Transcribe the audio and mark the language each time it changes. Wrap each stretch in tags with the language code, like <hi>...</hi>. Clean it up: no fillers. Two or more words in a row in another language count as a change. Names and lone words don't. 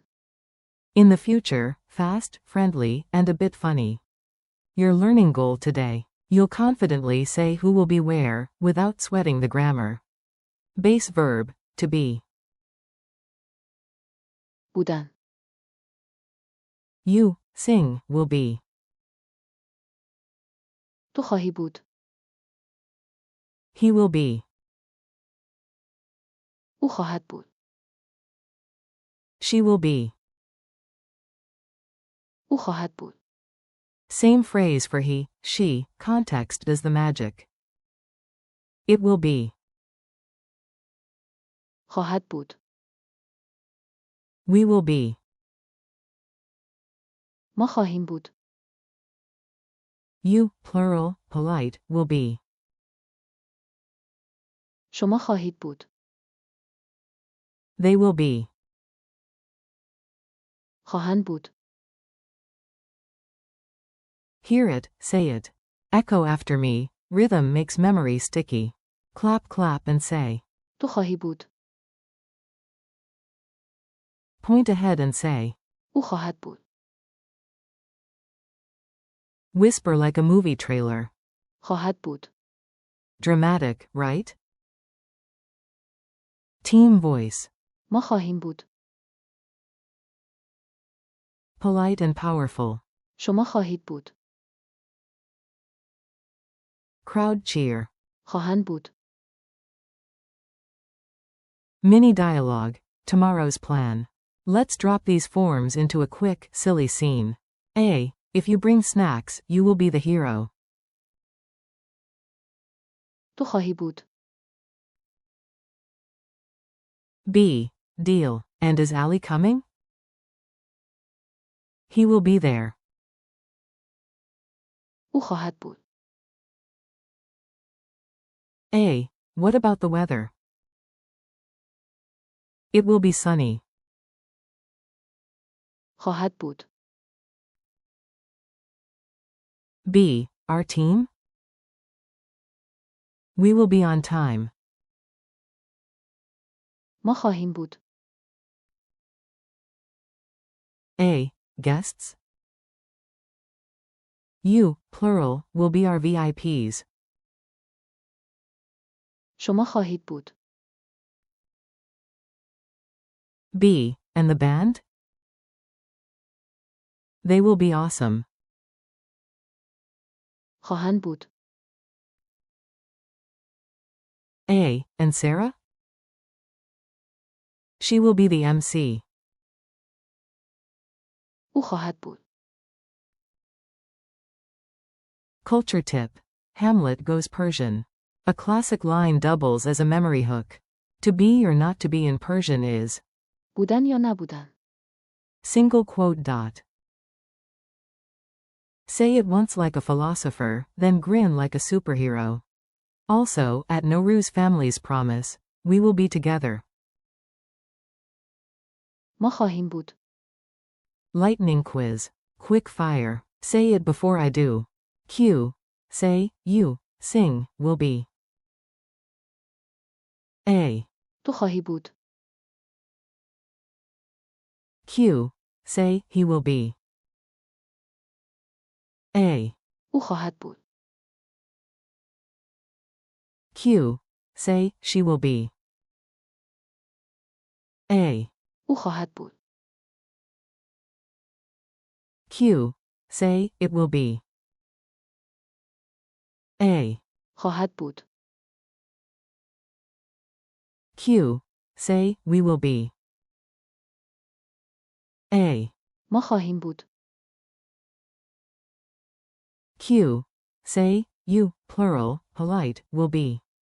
<en>In the future, fast, friendly, and a bit funny. Your learning goal today. You'll confidently say who will be where, without sweating the grammar. Base verb, to be.</en> <fa>بودن.</fa> <en>You, sing, will be.</en> <fa>تو خواهی بود.</fa> <en>He will be.</en> <fa>او خواهد بود.</fa> <en>She will be.</en> <fa>او خواهد بود.</fa> <en>Same phrase for he, she, context does the magic. It will be.</en> <fa>خواهد بود.</fa> <en>We will be.</en> <fa>ما خواهیم بود.</fa> <en>You, plural, polite, will be.</en> <fa>شما خواهید بود.</fa> <en>They will be.</en> <fa>خواهند بود.</fa> <en>Hear it, say it. Echo after me, rhythm makes memory sticky. Clap, clap and say.</en> <fa>تو خواهی بود.</fa> <en>Point ahead and say.</en> <fa>او خواهد بود.</fa> <en>Whisper like a movie trailer.</en> <fa>خواهد بود.</fa> <en>Dramatic, right? Team voice.</en> <fa>ما خواهیم بود.</fa> <en>Polite and powerful.</en> <fa>شما خواهید بود.</fa> <en>Crowd cheer.</en> <fa>خواهند بود.</fa> <en>Mini dialogue. Tomorrow's plan. Let's drop these forms into a quick, silly scene. A. If you bring snacks, you will be the hero.</en> <fa>تو خواهی بود.</fa> <en>B. Deal. And is Ali coming? He will be there.</en> <fa>او خواهد بود.</fa> <en>A. What about the weather? It will be sunny.</en> <fa>خواهد بود.</fa> <en>B. Our team? We will be on time.</en> <fa>ما خواهیم بود.</fa> <en>A. Guests? You, plural, will be our VIPs.</en> <fa>شما خواهید بود.</fa> <en>B. And the band? They will be awesome.</en> <fa>خواهند بود.</fa> <en>A. And Sarah? She will be the MC.</en> <fa>او خواهد بود.</fa> <en>Culture tip. Hamlet goes Persian. A classic line doubles as a memory hook. To be or not to be in Persian is.</en> <fa>بودن یا نبودن.</fa> <en>Single quote dot. Say it once like a philosopher, then grin like a superhero. Also, at Nowruz family's promise, we will be together.</en> <fa>ما خواهیم بود.</fa> <en>Lightning quiz. Quick fire. Say it before I do. Q. Say, you, sing, will be. A.</en> <fa>تو خواهی بود.</fa> <en>Q. Say, he will be. A.</en> <fa>او خواهد بود.</fa> <en>Q. Say, she will be. A.</en> <fa>او خواهد بود.</fa> <en>Q. Say, it will be. A.</en> <fa>خواهد بود.</fa> <en>Q. Say, we will be. A.</en> <fa>ما خواهیم بود.</fa> <en>Q. Say, you, plural, polite, will be.</en>